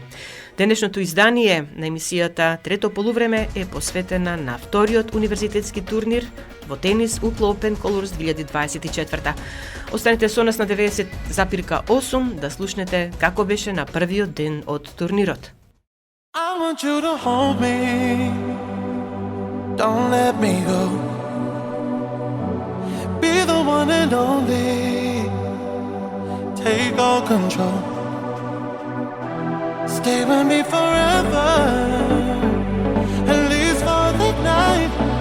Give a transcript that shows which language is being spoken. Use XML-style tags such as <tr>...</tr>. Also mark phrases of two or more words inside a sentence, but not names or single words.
<mk>Денешното издание на емисијата Трето полувреме е посветена на вториот универзитетски турнир во тенис Укло Open Colors 2024. Останете со нас на 90,8 да слушнете како беше на првиот ден од турнирот.</mk> <en>I want you to hold me, don't let me go. Be the one and only, take all control. Stay with me forever, at least for the night.</en>